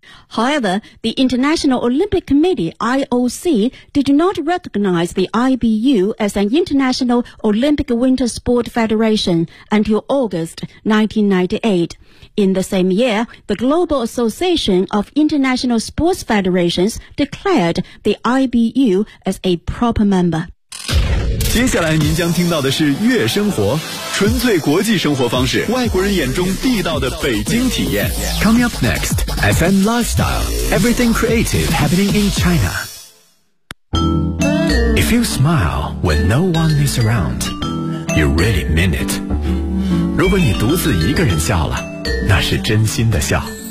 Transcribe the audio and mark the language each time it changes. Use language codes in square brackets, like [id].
[en] However, the International Olympic Committee, IOC, did not recognize the IBU as an International Olympic Winter Sport Federation until August 1998. In the same year, the Global Association of International Sports Federations declared the IBU as a proper member. [zh] 接下来您将听到的是月生活，纯粹国际生活方式，外国人眼中地道的北京体验。 [en] Coming up next, FM Lifestyle, everything creative happening in China. If you smile when no one is around, you really mean it. [zh] 如果你独自一个人笑了，那是真心的笑。